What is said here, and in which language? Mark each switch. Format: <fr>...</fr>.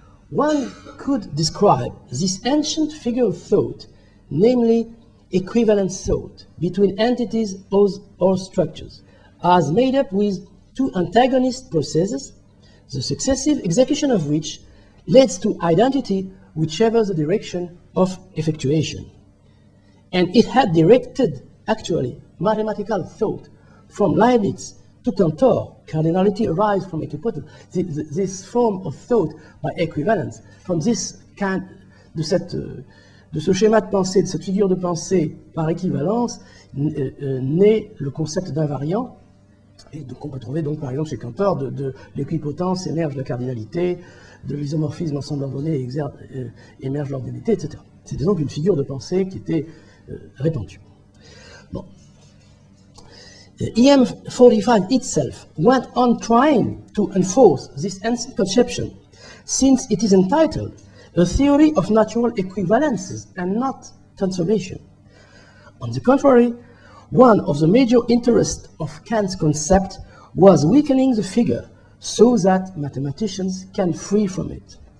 <en>One could describe this ancient figure of thought, namely equivalent thought, between entities or structures, as made up with 2 antagonist processes, the successive execution of which leads to identity, whichever the direction of effectuation. And it had directed, actually, mathematical thought from Leibniz to Cantor. Cardinality arises from equipotence. This form of thought by equivalence, from this kind,</en> <fr>de ce schéma de pensée, de cette figure de pensée par équivalence, naît le concept d'invariant. Et donc on peut trouver donc par exemple chez Cantor de l'équipotence émerge la cardinalité, de l'isomorphisme ensemble ordonné émerge l'ordinalité, etc. C'était donc une figure de pensée qui était répandue. Bon.</fr> <en>EM 45 itself went on trying to enforce this ancient conception, since it is entitled A Theory of Natural Equivalences and not Transformation. On the contrary, one of the major interests of Kant's concept was weakening the figure so that mathematicians can free from it.</en>